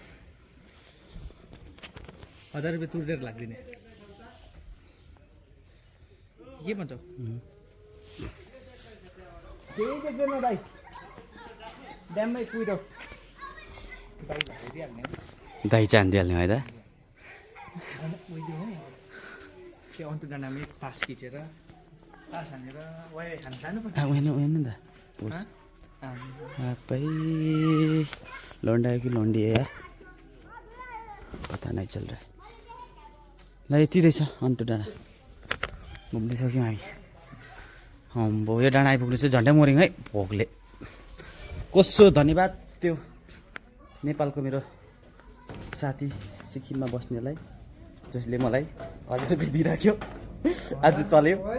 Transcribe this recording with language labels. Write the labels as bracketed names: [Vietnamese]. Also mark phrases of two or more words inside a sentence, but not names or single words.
[Nepali] 1000 रुपियाँ तुरेर लाग्दिने के भन्छौ केही देख्दैन दाइ ड्याममै कुहिरो दाइ चाहिँ हानिदिइहाल्ने है त के अन्तु डाँडामै पास खिचेर पास हानेर वाइ खान जानुपर्छ उयो त आप्पै [Hindi] लौंडा है कि लौंडी है यार पता नहीं चल रहा है [Nepali] ल यति रहेछ अन्तु डाँडा घुम्दै सक्यौँ हामी अम्बो यो डाँडा आइपुग्नु चाहिँ झन्डै मऱ्यौँ है भोकले कस्तो धन्यवाद त्यो नेपालको मेरो साथी सिक्किममा बस्नेलाई जसले मलाई 1000 रुपियाँ दिइराख्यो आज चल्यो